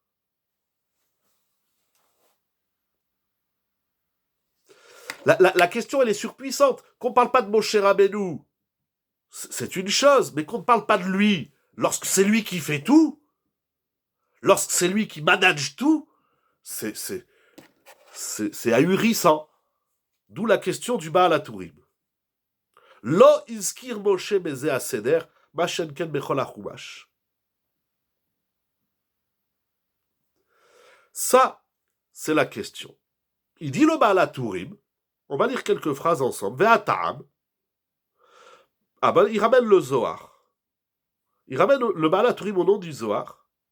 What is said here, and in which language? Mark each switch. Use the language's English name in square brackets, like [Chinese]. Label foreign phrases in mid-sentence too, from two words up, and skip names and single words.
[French] La question, elle est surpuissante. Qu'on ne parle pas de Moshe Rabbeinu, c'est une chose, mais qu'on ne parle pas de lui, lorsque c'est lui qui fait tout, lorsque c'est lui qui manage tout, c'est ahurissant. D'où la question du Baal HaTurim. [Hebrew] לא הזכיר משה בזה הסדר מה שאין כן בכל החומש. [French] Ça, c'est la question. Il dit le Baal HaTurim, on va lire quelques phrases ensemble, ve'ata'am. Ah ben, il ramène le Zohar. Il ramène le Baal HaTurim au nom du Zohar.